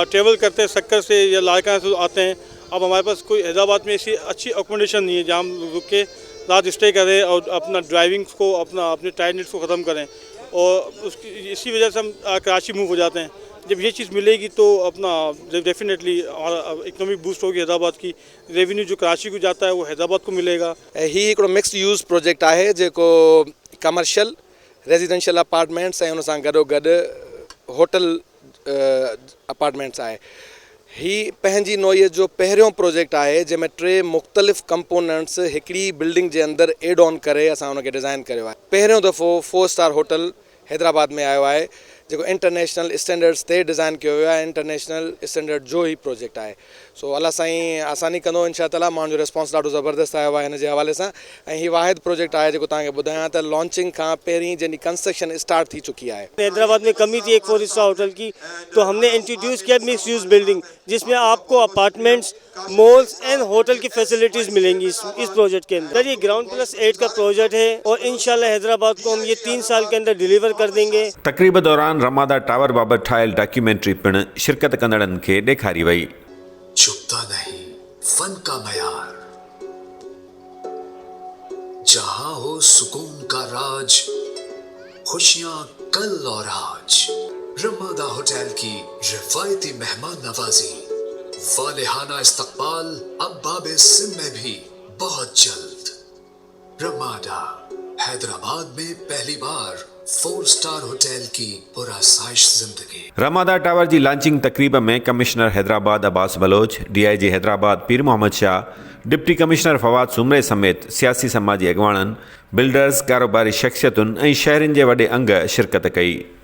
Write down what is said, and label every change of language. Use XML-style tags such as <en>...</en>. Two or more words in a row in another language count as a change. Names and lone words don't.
<ur>ٹریول کرتے ہیں سکر سے یا لاڑکانہ سے آتے ہیں۔ اب ہمارے پاس کوئی حیدرآباد میں ایسی اچھی اکوموڈیشن نہیں ہے جہاں ہم رک کے رات سٹے کریں اور اپنا ڈرائیونگ کو اپنے ٹائرڈنیس کو ختم کریں، اور اس کی اسی وجہ سے ہم کراچی موو ہو جاتے ہیں. جب یہ چیز ملے گی تو اپنا</ur> <en>definitely economic boost</en> <ur>ہوگی. حیدرآباد کی ریونیو جو کراچی کو جاتا ہے وہ حیدرآباد کو ملے گا.</ur> <sd>ही हिकिड़ो</sd> <en>mix use project</en> <sd>आहे जेको</sd> <en>commercial residential apartments</en> <sd>ऐं उन सां गॾोगॾु</sd> <en>hotel apartments</en> <sd>आहे। ही पंहिंजी नोयत जो पहिरियों प्रोजेक्ट आहे जंहिंमें 3 मुख़्तलिफ़ कंपोनेंट्स हिकिड़ी बिल्डिंग जे अंदरि</sd> <en>add on</en> <sd>करे असां उनखे डिज़ाइन कयो आहे। पहिरियों दफ़ो</sd> <en>4 star hotel</en> <sd>हैदराबाद में आयो आहे जेको</sd> <en>international standards</en> <sd>ते डिज़ाइन कयो वियो आहे।</sd> <en>international standard</en> <sd>जो ही प्रोजेक्ट आहे। सो अल्लाह साईं आसानी कंदो</sd> <ar>إن شاء تعالى.</ar> <sd>माण्हुनि जो रिस्पॉन्स ॾाढो ज़बरदस्त आयो आहे हिन जे हवाले सां। ऐं हीउ वाहिद प्रोजेक्ट आहे जेको तव्हांखे ॿुधायां त लॉन्चिंग खां पहिरीं जंहिंजी</sd> <en>construction start</en> <sd>थी चुकी है।</sd> <ur>حیدرآباد میں کمی تھی ایک</ur> <en>4 star hotel</en> <ur>کی، تو ہم نے انٹروڈیوس کیا</ur> <en>mix use building,</en> <ur>جس میں آپ کو اپارٹمنٹس,</ur> <en>malls and hotel</en> <ur>کی فیسلیٹیز ملیں گی اس پراجیکٹ کے اندر. یہ گراؤنڈ +8 کا پراجیکٹ ہے اور ان شاء اللہ حیدرآباد کو ہم یہ 3 سال کے اندر ڈیلیور کر دیں گے.</ur> <sd>तक़रीब दौरान रमादा टावर बाबति ठाहियल डॉक्यूमेंट्री पिणु शिरकत कंदड़नि खे ॾेखारी वई।</sd> <ur>چھپتا نہیں فن کا معیار، جہاں ہو سکون کا راز، خوشیاں کل اور آج. رمادا ہوٹل کی روایتی مہمان نوازی، والہانہ استقبال اب بابے سم میں بھی بہت جلد. رمادا حیدرآباد میں پہلی بار</ur> <en>4 star hotel</en> <ur>کی پرسائش زندگی.</ur> <sd>रमादा टावर जी लॉन्चिंग तक़रीब में कमिश्नर हैदराबाद अब्बास बलोच, DIG हैदराबाद पीर मोहम्मद शाह, डिप्टी कमिश्नर फवाद सुमरे समेत सियासी समाजी अॻवाननि, बिल्डर्स, कारोबारी शख़्सियतुनि ऐं शहरनि जे वॾे अंग शिरकत कई।</sd>